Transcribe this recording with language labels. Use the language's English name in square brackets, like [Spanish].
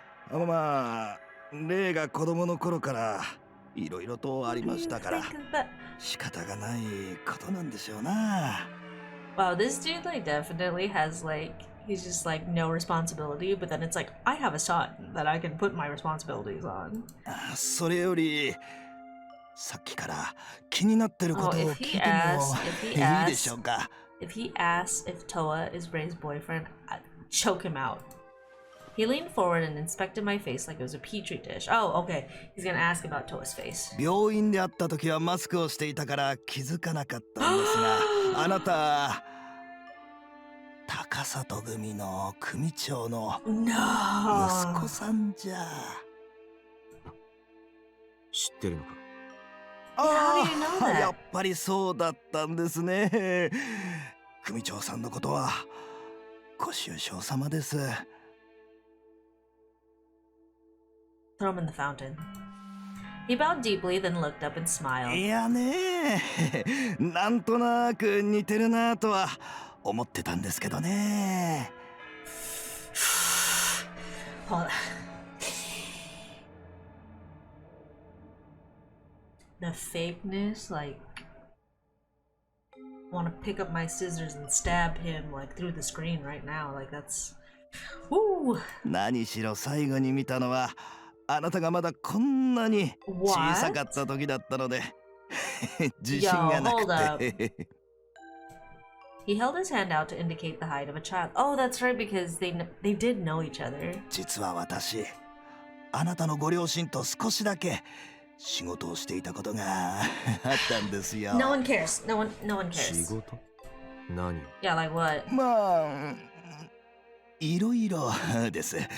[Japanese] まあ、レイが子供の頃からいろいろとありましたから、仕方がないことなんでしょうな。 [English] Wow, this dude like definitely has like he's just like no responsibility, but then it's like I have a son that I can put my responsibilities on. [Japanese] それよりさっきから気になってることを聞いてもいいでしょうか。 [English] If he asks if Toa is Ray's boyfriend, I'd choke him out. He leaned forward and inspected my face like it was a petri dish. Oh, okay. He's gonna ask about Toa's face. [Japanese] 病院で会った時はマスクをしていたから気づかなかったんですが、あなた高里組の組長の息子さんじゃ。知ってるのか？ [English] How do you know that? [Japanese] やっぱりそうだったんですね。組長さんのことはご愁傷様です。 [English] Throw him in the fountain. He bowed deeply, then looked up and smiled. [Japanese] いやね、なんとなく似てるなとは思ってたんですけどね。 [English] Hold on. The fakeness, like want to pick up my scissors and stab him like through the screen right now. Like that's woo. [Japanese] 何しろ最後に見たのはあなたがまだこんなに小さかった時だったので自信がなくて。 [English] He held his hand out to indicate the height of a child. Oh, that's right, because they did know each other. [Japanese] 実は私、あなたのご両親と少しだけ仕事をしていたことがあったんですよ。 [English] No one cares. No one cares. [Japanese] 仕事？何？ [English] Yeah, like what? [Japanese] まあ、いろいろです。